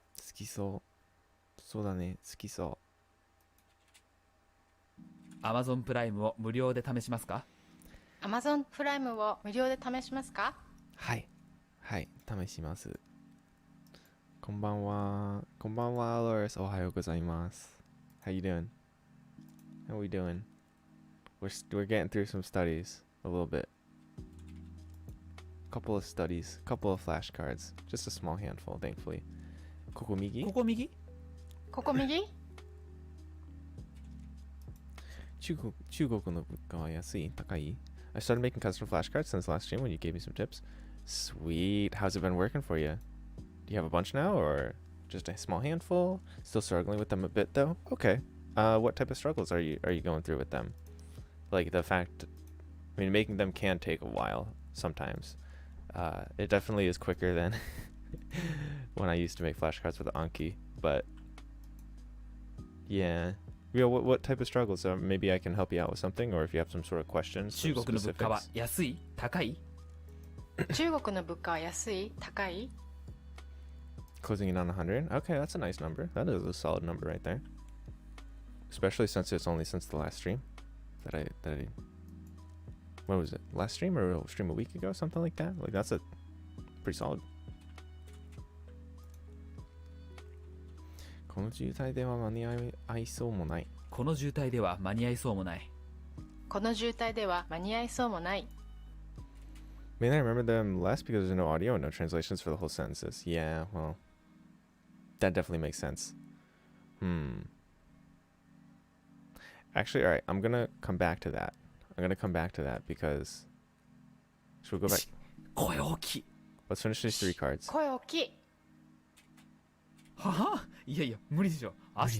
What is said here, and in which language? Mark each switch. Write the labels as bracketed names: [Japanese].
[Japanese] 好きそう。そうだね、好きそう。 Amazon プライムを無料で試しますか？ Amazon プライムを無料で試しますか？はい。はい、試します。こんばんは。こんばんは、Loris。おはようございます。 [English] How you doing? How we doing? We're getting through some studies a little bit. couple of studies, couple of flashcards, just a small handful, thankfully. [Japanese] ここ右? ここ右ここ右中国の物価は安い?高い? [English] I started making custom flashcards since last stream when you gave me some tips. Sweet. How's it been working for you? Do you have a bunch now or just a small handful? Still struggling with them a bit though? Okay. What type of struggles are you going through with them? Like the fact, I mean, making them can take a while sometimes. It definitely is quicker than when I used to make flashcards with Anki, but yeah. What type of struggles? Maybe I can help you out with something, or if you have some sort of questions. [Japanese] 中国の物価は [English] specifics. [Japanese] 安い高い中国の物価は安い高い [English] Closing in on 100. Okay, that's a nice number. That is a solid number right there. Especially since it's only since the last stream that I what was it? Last stream or a stream a week ago? Something like that. Like that's a pretty solid. [Japanese] この渋滞では間に合いそうもない。この渋滞では間に合いそうもないこの渋滞では間に合いそうもない [English] May I remember them less because there's no audio and no translations for the whole sentences. Yeah, well, that definitely makes sense. Actually, all right, I'm gonna come back to that. Because should we go back? [Japanese] 声大きい [English] Let's finish these 3 cards. [Japanese] 声大きいははいやいや無理でしょ明日